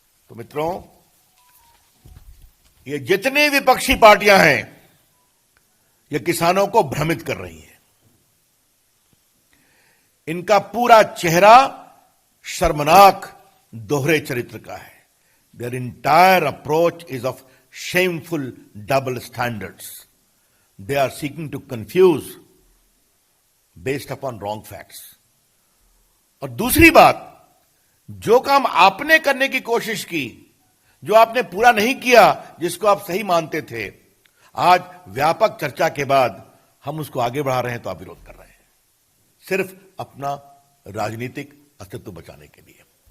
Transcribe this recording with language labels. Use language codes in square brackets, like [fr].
[hi] तो मित्रों, ये जितनी विपक्षी पार्टियां हैं ये किसानों को भ्रमित कर रही हैं। इनका पूरा चेहरा शर्मनाक दोहरे चरित्र का है। [en] Their entire approach is of shameful double standards. They are seeking to confuse based upon wrong facts. [hi] और दूसरी बात, जो काम आपने करने की कोशिश की, जो आपने पूरा नहीं किया, जिसको आप सही मानते थे, आज व्यापक चर्चा के बाद हम उसको आगे बढ़ा रहे हैं तो आप विरोध कर रहे हैं, सिर्फ अपना राजनीतिक अस्तित्व बचाने के लिए।